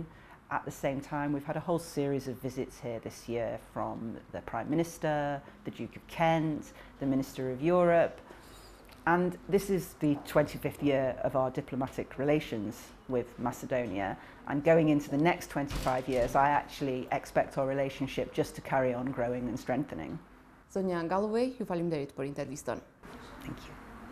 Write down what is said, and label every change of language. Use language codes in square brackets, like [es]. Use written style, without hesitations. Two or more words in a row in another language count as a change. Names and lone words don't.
[en] At the same time, we've had a whole series of visits here this year from the Prime Minister, the Duke of Kent, the Minister of Europe. And this is the 25th year of our diplomatic relations with Macedonia. And going into the next 25 years, I actually expect our relationship just to carry on growing and strengthening. [sq] Zonja Gallovej, ju faleminderit për intervistën. [en] Thank you.